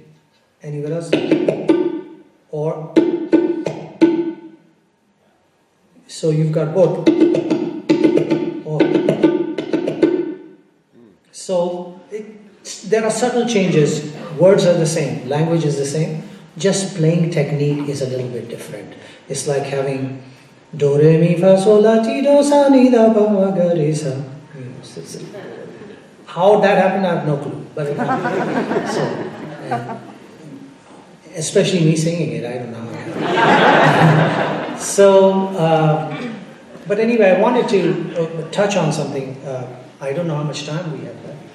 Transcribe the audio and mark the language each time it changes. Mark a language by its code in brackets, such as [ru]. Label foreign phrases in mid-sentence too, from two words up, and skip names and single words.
[en] Anywhere else? Or, so you've got both. Or. So there are subtle changes. Words are the same, language is the same, just playing technique is a little bit different. It's like having do re mi fa sol la ti do sa ni da pa ma ga re sa. How that happened, I have no clue. But it happened. So, especially me singing it, I don't know how. So, but anyway, I wanted to touch on something. I don't know how much time we have left.